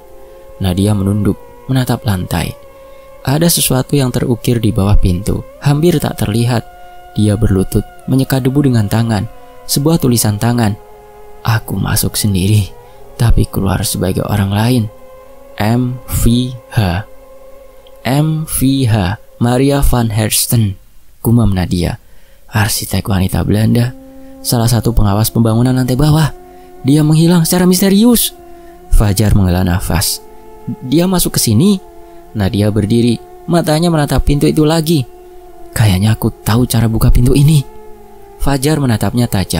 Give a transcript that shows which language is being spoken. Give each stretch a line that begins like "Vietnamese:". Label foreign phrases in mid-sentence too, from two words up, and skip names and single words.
Indonesian: Nadia menunduk, menatap lantai. Ada sesuatu yang terukir di bawah pintu, hampir tak terlihat. Dia berlutut, menyeka debu dengan tangan. Sebuah tulisan tangan. "Aku masuk sendiri, tapi keluar sebagai orang lain. MVH. MVH, Maria van Hersten," gumam Nadia. "Arsitek wanita Belanda. Salah satu pengawas pembangunan lantai bawah. Dia menghilang secara misterius." Fajar menghela nafas. "Dia masuk ke sini?" Nadia berdiri, matanya menatap pintu itu lagi. "Kayaknya aku tahu cara buka pintu ini." Fajar menatapnya tajam.